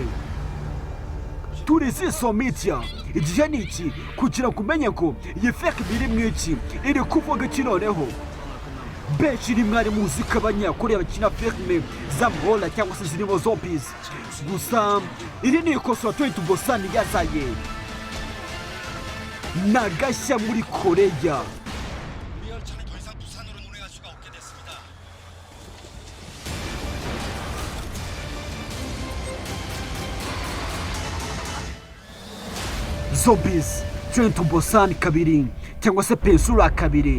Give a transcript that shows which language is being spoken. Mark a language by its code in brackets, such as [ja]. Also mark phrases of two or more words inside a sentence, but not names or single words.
[rw] turi Ziso Media, igihe ni iki kugira ngo umenye ko iyi filime iri mu iki, iri kuvuga iki noneho. benshi ni mwari muzi ko abanyakoreya bakina filime z'amahoro cyangwa se zirimo zombies, gusa iri ni ikosora Train to Busan yazaye, ni agashya muri Koreya. [ko] 우리 열차는 더 이상 부산으로 운행할 수가 없게 됐습니다. [rw] Zombies Train to Busan 2 cyangwa se Peninsula 2.